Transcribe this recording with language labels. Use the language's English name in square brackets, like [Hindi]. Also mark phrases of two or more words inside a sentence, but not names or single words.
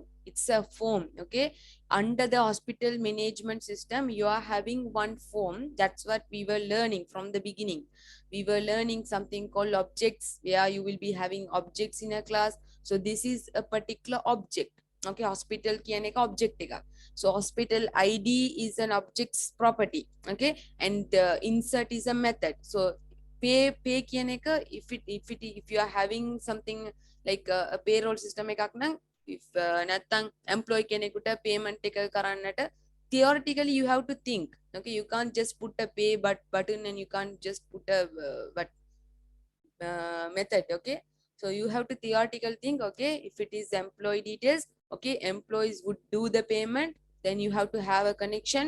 [English] It's a form. Okay, under the hospital management system you are having one form. That's what we were learning from the beginning. We were learning something called objects, where you will be having objects in a class. So this is a particular object. [Sinhala] okay, hospital කියන එක object එකක්. [English] So hospital ID is an object's property, okay, and insert is a method. [Sinhala] So pay කියන එක, [English] if you are having something like a payroll system [Sinhala] එකක් නම්, [English] if [Sinhala] නැත්තම් employee කෙනෙකුට payment එක කරන්නට [English] theoretically you have to think, okay, you can't just put a pay button and you can't just put a method, okay. So you have to theoretical think, okay, if it is employee details, okay, employees would do the payment, then you have to have a connection.